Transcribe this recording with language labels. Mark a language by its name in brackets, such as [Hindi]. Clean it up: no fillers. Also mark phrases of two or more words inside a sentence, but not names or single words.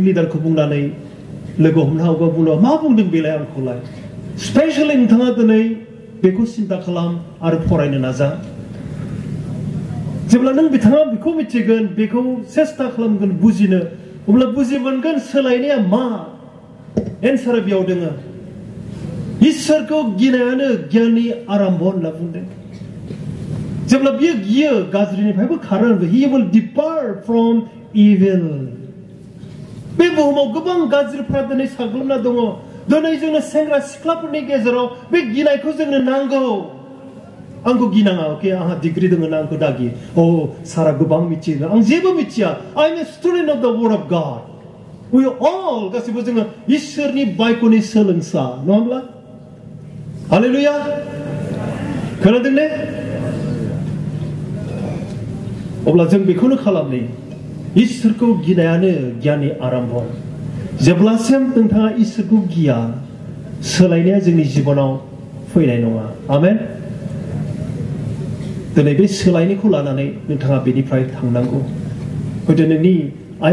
[Bodo] लिडारखौ बुंनानै लोगो हमनो हागौ बुंनो मा बुंदों बेलाय आंखौलाय स्पेशली नोंथाङा दिनै बेखौ सिन्ता खालाम आरो फरायनो नाजा जेब्ला नों बिथाङा बेखौ मिथिगोन बेखौ सेस्ता खालामगोन बुजिनो अब्ला बुजि मोनगोन सोलायनाया मा एन्सारा बेयाव दङ इसोरखौ गिनायानो गियाननि आरम्भ होनना बुंदों जेब्ला बियो गियो गाज्रिनिफ्रायबो खारो [English] he will depart from evil [Bodo] बे बुहुमाव गोबां गाज्रिफ्रा दिनै साग्लोबना दङ दिनै जोंनो सेंग्रा सिख्लाफोरनि गेजेराव बे गिनायखौ जोंनो नांगौ आंखौ गिनाङा अके आंहा डिग्री दङ ना आंखौ दागि सारा गोबां मिथियो आं जेबो मिथिया [English] I am a student of the word of God we all [Bodo] गासिबो जोङो इसोरनि बाइकनि सोलोंसा नङा होमब्ला हालेलुया खोनादों ने अब्ला जों बेखौनो खालामनि इसोरखौ गिनायानो गियाननि आरम्भ जेब्लासिम नोंथाङा इसोरखौ गिया सोलायनाया जोंनि जिबनाव फैनाय नङा आमेन दिनै बे सोलायनायखौ लानानै नोंथाङा बेनिफ्राय थांनांगौ हयथ' नोंनि आइ